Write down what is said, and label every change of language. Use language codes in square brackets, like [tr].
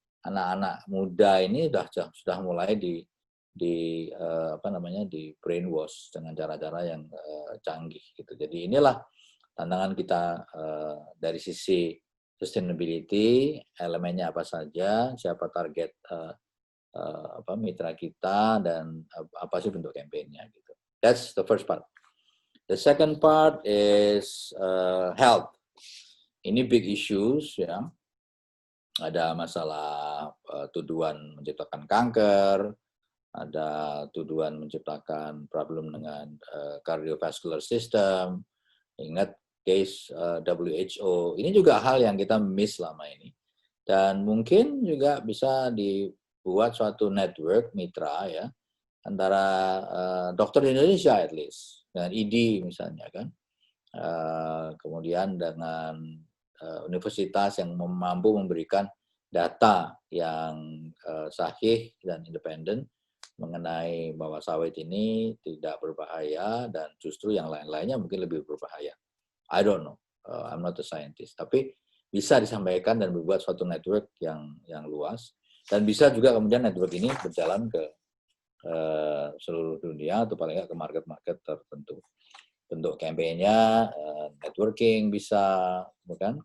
[id] anak-anak muda ini sudah mulai di apa namanya, di brainwash dengan cara-cara yang canggih gitu. Jadi inilah tantangan kita dari sisi sustainability, elemennya apa saja, siapa target apa mitra kita, dan apa sih bentuk kampanyenya gitu. [en] That's the first part. The second part is health. [id] Ini [en] big issues [id] ya. Ada masalah tuduhan menciptakan kanker, ada tuduhan menciptakan problem dengan cardiovascular system. Ingat case WHO. Ini juga hal yang kita miss selama ini. Dan mungkin juga bisa dibuat suatu network mitra ya antara dokter di Indonesia [en] at least [id] dengan ID misalnya kan. Kemudian dengan universitas yang mampu memberikan data yang sahih dan independen mengenai bahwa sawit ini tidak berbahaya dan justru yang lain-lainnya mungkin lebih berbahaya. [en] I don't know, I'm not a scientist. [id] Tapi bisa disampaikan dan berbuat suatu network yang luas, dan bisa juga kemudian network ini berjalan ke seluruh dunia atau paling nggak ke market-market tertentu. Bentuk kampanyenya, networking bisa, bukan?